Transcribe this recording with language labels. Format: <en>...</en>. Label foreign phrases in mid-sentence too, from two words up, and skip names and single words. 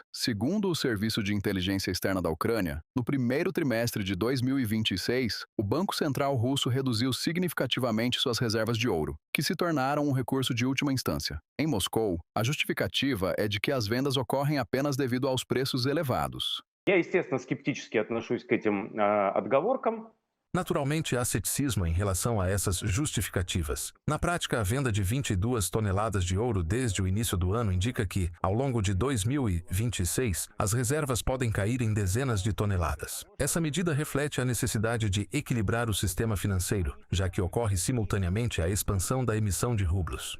<pt>Segundo o Serviço de Inteligência Externa da Ucrânia, no primeiro trimestre de 2026, o Banco Central russo reduziu significativamente suas reservas de ouro, que se tornaram um recurso de última instância. Em Moscou, a justificativa é de que as vendas ocorrem apenas devido aos preços elevados.</pt> <ru>Я, естественно, скептически отношусь к этим отговоркам.</ru> <pt>Naturalmente, há ceticismo em relação a essas justificativas. Na prática, a venda de 22 toneladas de ouro desde o início do ano indica que, ao longo de 2026, as reservas podem cair em dezenas de toneladas. Essa medida reflete a necessidade de equilibrar o sistema financeiro, já que ocorre simultaneamente a expansão da emissão de rublos.</pt>